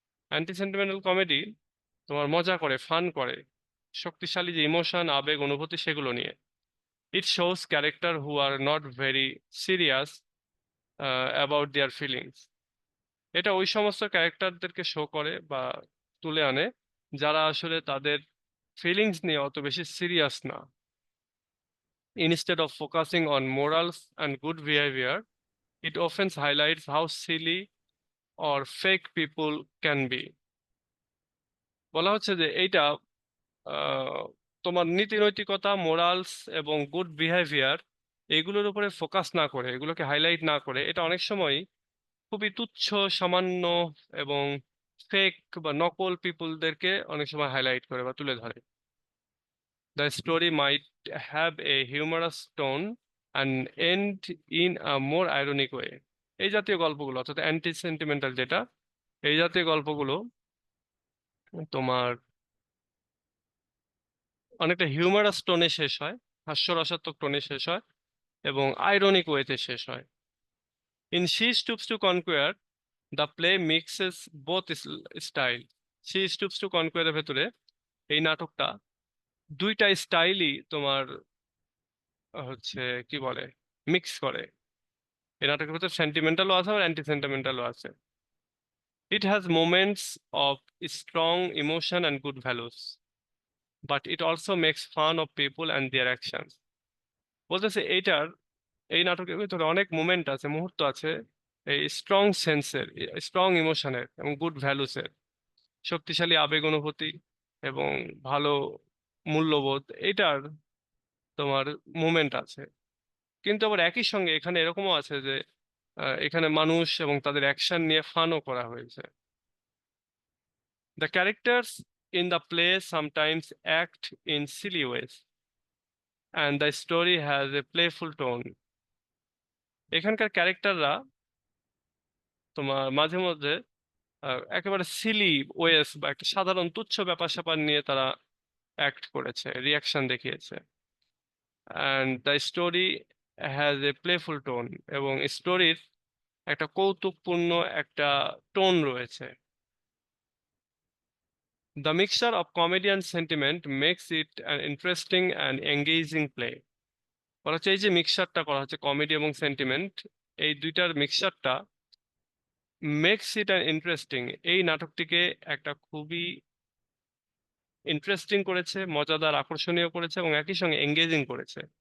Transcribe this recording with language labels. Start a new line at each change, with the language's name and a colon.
Bangla: Anti sentimental comedy তোমার মজা করে, ফান করে শক্তিশালী যে ইমোশন, আবেগ, অনুভূতি সেগুলো নিয়ে।
English: It shows character who are not very serious about their feelings.
Bangla: এটা ওই সমস্ত ক্যারেক্টারদেরকে শো করে বা তুলে আনে যারা আসলে তাদের ফিলিংস নিয়ে অত বেশি সিরিয়াস না।
English: Instead of focusing on morals and good behavior, it often highlights how silly or fake people can be.
Bangla: বলা হচ্ছে যে এইটা তোমার নীতি নৈতিকতা, মোরালস এবং গুড বিহেভিয়ার এগুলোর উপরে ফোকাস না করে, এগুলোকে হাইলাইট না করে, এটা অনেক সময় খুবই তুচ্ছ, সামান্য এবং ফেক বা নকল পিপুলদেরকে অনেক সময় হাইলাইট করে বা তুলে ধরে।
English: The story might have a humorous tone and end in a more ironic way.
Bangla: এই জাতীয় গল্পগুলো অর্থাৎ অ্যান্টি সেন্টিমেন্টাল যেটা, এই জাতীয় গল্পগুলো তোমার অনেকটা হিউমারাস টোনে শেষ হয়, হাস্যরসাত্মক টোনে শেষ হয় এবং আইরনিক ওয়েতে শেষ হয়।
English: In She Stoops to Conquer, the play mixes both style.
Bangla: She Stoops to Conquer এর ভেতরে এই নাটকটা দুইটা স্টাইলই তোমার হচ্ছে কি বলে মিক্স করে। এই নাটকের ভেতর সেন্টিমেন্টালও আছে আর অ্যান্টি সেন্টিমেন্টালও আছে।
English: It has moments of strong emotion and good values, but it also makes fun of people and their actions.
Bangla: বলতেছে এই নাটকের ভিতরে অনেক মোমেন্ট আছে, মুহূর্ত আছে এই স্ট্রং সেন্সের, স্ট্রং ইমোশনের এবং গুড ভ্যালুসের, শক্তিশালী আবেগ অনুভূতি এবং ভালো মূল্যবোধ, এটার তোমার মুমেন্ট আছে। কিন্তু আবার একই সঙ্গে এখানে এরকমও আছে যে এখানে মানুষ এবং তাদের অ্যাকশন নিয়ে ফানও করা হয়েছে।
English: The characters in the play sometimes act in silly ways, and the story has a playful tone.
Bangla: এখানকার ক্যারেক্টাররা তোমার মাঝে মধ্যে একেবারে সিলি ওয়েস বা একটা সাধারণ তুচ্ছ ব্যাপার স্যাপার নিয়ে তারা অ্যাক্ট করেছে, রিয়াকশন দেখিয়েছে।
English: and the story has a playful tone,
Bangla: এবং স্টোরির একটা কৌতুকপূর্ণ একটা টোন রয়েছে।
English: The mixture of comedy and sentiment makes it an interesting and engaging play.
Bangla: বলা হচ্ছে এই যে মিক্সচারটা করা হচ্ছে কমেডি এবং সেন্টিমেন্ট, এই দুইটার মিক্সচারটা
English: makes it an interesting,
Bangla: এই নাটকটিকে একটা খুবই ইন্টারেস্টিং করেছে, মজাদার, আকর্ষণীয় করেছে এবং একই সঙ্গে এঙ্গেজিং করেছে।